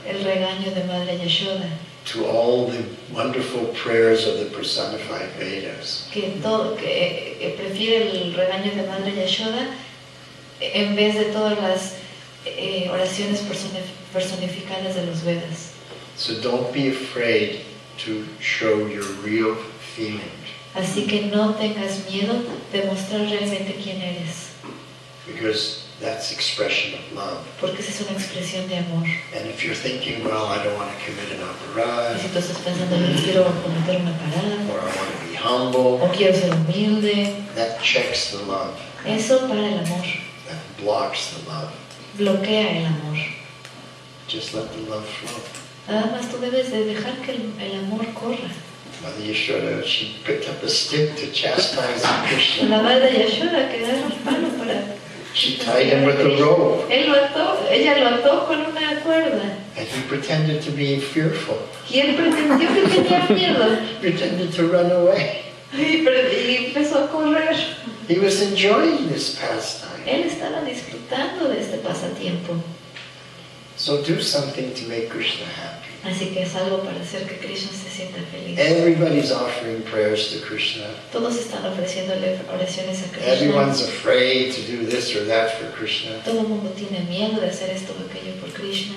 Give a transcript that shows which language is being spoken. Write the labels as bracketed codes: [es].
[es] el regaño de Madre Yashoda, [en] to all the wonderful prayers of the personified Vedas. [es] que prefiere el regaño de Madre Yashoda en vez de todas las oraciones personificadas de los Vedas. [en] So don't be afraid to show your real feelings. [es] Así que no tengas miedo de mostrar realmente quién eres, [en] Because that's expression of love. [es] porque esa es una expresión de amor. [en] And if you're thinking, well, I don't want to commit an [es] Y si [sa] aparad, [es] tú estás pensando, no quiero cometer una parada, [en] or I want to be humble, [es] o quiero ser humilde, [en] that checks the love. [es] eso para el amor, [en] That blocks the love. [es] bloquea el amor. [en] Just let the love flow. [es] Nada más tú debes de dejar que el amor corra. [en] Mother Yashoda, she picked up a stick to chastise Krishna. [es] La madre de Yashoda que agarra el palo para... [en] She tied him with a rope, [es] Ella lo ató con una cuerda. [en] and he pretended to be fearful. [es] Y él pretendió que tenía miedo. [en] Pretended to run away. [es] Y empezó a correr. [en] He was enjoying this pastime. [es] Él estaba disfrutando de este pasatiempo. [en] So do something to make Krishna happy. [es] Así que es algo para hacer que Krishna se sienta feliz. [en] Everybody's offering prayers to Krishna. [es] Todos están ofreciéndole oraciones a Krishna. [en] Everyone's afraid to do this or that for Krishna. [es] Todo el mundo tiene miedo de hacer esto o aquello por Krishna.